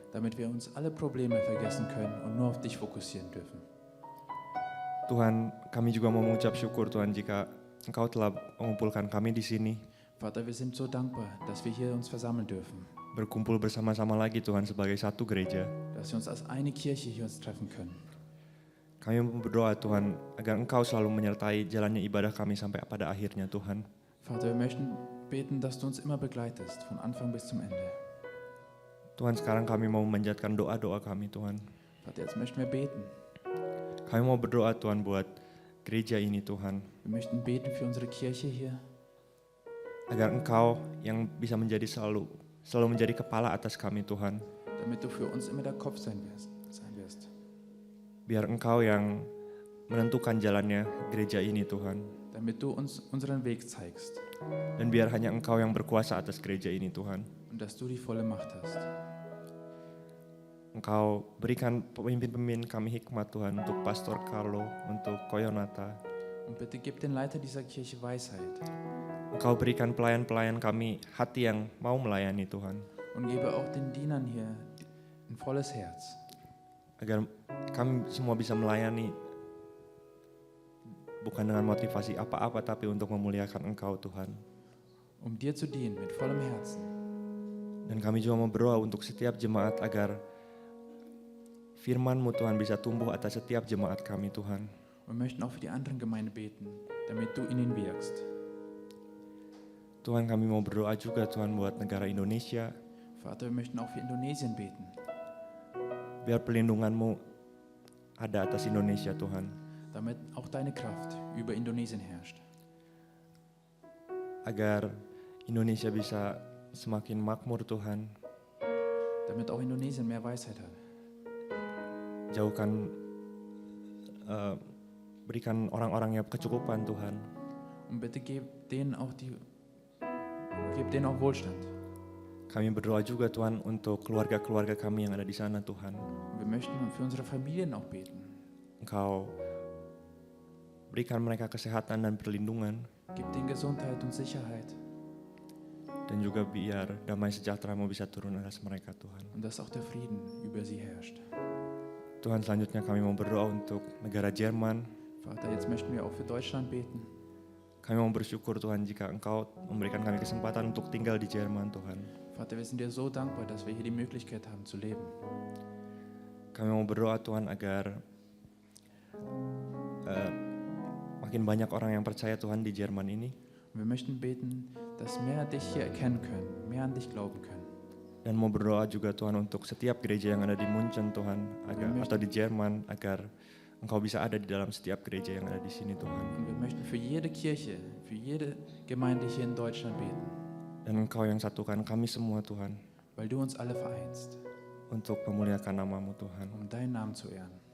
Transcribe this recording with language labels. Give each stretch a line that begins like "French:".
German: damit wir uns alle Probleme vergessen können und nur auf dich fokussieren dürfen.
Indonesian: Tuhan, kami juga mau mengucap syukur Tuhan jika Engkau telah mengumpulkan kami di sini,
German: Vater, wir sind so dankbar, dass wir hier uns versammeln dürfen,
Indonesian: berkumpul bersama-sama lagi Tuhan sebagai satu gereja.
German: dass wir uns als eine Kirche hier uns treffen können.
Indonesian: Kami berdoa Tuhan agar Engkau selalu menyertai jalannya ibadah kami sampai pada akhirnya Tuhan.
German: Vater, wir möchten beten, dass du uns immer begleitest, von Anfang bis zum Ende.
Indonesian: Tuhan, sekarang kami mau memanjatkan doa-doa kami Tuhan.
German: Vater, jetzt möchten wir beten.
Indonesian: Kami mau berdoa Tuhan buat gereja ini Tuhan,
German: Wir möchten beten für unsere Kirche hier,
Indonesian: agar Engkau yang bisa menjadi selalu menjadi kepala atas kami Tuhan.
German: damit du für uns immer der Kopf sein wirst.
Indonesian: Biar Engkau yang menentukan jalannya gereja ini Tuhan.
German: Damit du uns unseren Weg zeigst
Indonesian: Dan biar hanya Engkau yang berkuasa atas gereja ini Tuhan.
German: und dass du die volle Macht hast.
Indonesian: Engkau berikan pemimpin-pemimpin kami hikmat Tuhan, untuk Pastor Carlo, untuk Koyonata.
German: Und bitte gib den Leiter dieser Kirche Weisheit
Indonesian: Engkau berikan pelayan-pelayan kami hati yang mau melayani Tuhan.
German: und gebe auch den Dienern hier ein volles Herz,
Indonesian: Agar kami semua bisa melayani bukan dengan motivasi apa-apa, tapi untuk memuliakan Engkau Tuhan.
German: um dir zu dienen mit vollem Herzen.
Indonesian: Dan kami juga mau berdoa untuk setiap jemaat agar firman-Mu Tuhan bisa tumbuh atas setiap jemaat kami Tuhan.
German: Wir möchten auch für die anderen Gemeinden beten, damit du in ihnen wirkst.
Indonesian: Tuhan, kami mau berdoa juga Tuhan buat negara Indonesia.
German: Vater, wir möchten auch für Indonesien beten,
Indonesian: Biar pelindungan-Mu ada atas Indonesia Tuhan.
German: damit auch deine Kraft über Indonesien herrscht.
Indonesian: Agar Indonesia bisa semakin makmur Tuhan.
German: Damit auch Indonesien mehr Weisheit hat.
Indonesian: Jauhkan, berikan orang-orangnya kecukupan Tuhan.
German: Und bitte gib denen auch Wohlstand.
Indonesian: Kami berdoa juga Tuhan untuk keluarga-keluarga kami yang ada di sana Tuhan.
German: Und wir möchten für unsere Familien auch beten.
Indonesian: Engkau berikan mereka kesehatan dan perlindungan.
German: Gib denen Gesundheit und Sicherheit.
Indonesian: Dan juga biar damai sejahtera-Mu bisa turun atas mereka Tuhan.
German: Und dass auch der Frieden über sie herrscht.
Indonesian: Tuhan, selanjutnya kami mau berdoa untuk negara Jerman.
German: Vater, jetzt möchten wir auch für Deutschland beten.
Indonesian: Kami mau bersyukur Tuhan jika Engkau memberikan kami kesempatan untuk tinggal di Jerman Tuhan.
German: Vater, wir sind dir so dankbar, dass wir hier die Möglichkeit haben zu leben.
Indonesian: Kami mau berdoa Tuhan agar makin banyak orang yang percaya Tuhan di Jerman ini.
German: Und wir möchten beten, dass mehr dich hier erkennen können, mehr an dich glauben können.
Indonesian: Dan mau berdoa juga Tuhan untuk setiap gereja yang ada di München Tuhan, atau di Jerman, agar Engkau bisa ada di dalam setiap gereja yang ada di sini Tuhan.
German: Und wir möchten für jede Kirche, für jede Gemeinde hier in Deutschland beten,
Indonesian: Dan Engkau yang satukan kami semua Tuhan,
German: weil du uns alle vereinst,
Indonesian: untuk memuliakan nama-Mu Tuhan.
German: um deinen Namen zu ehren.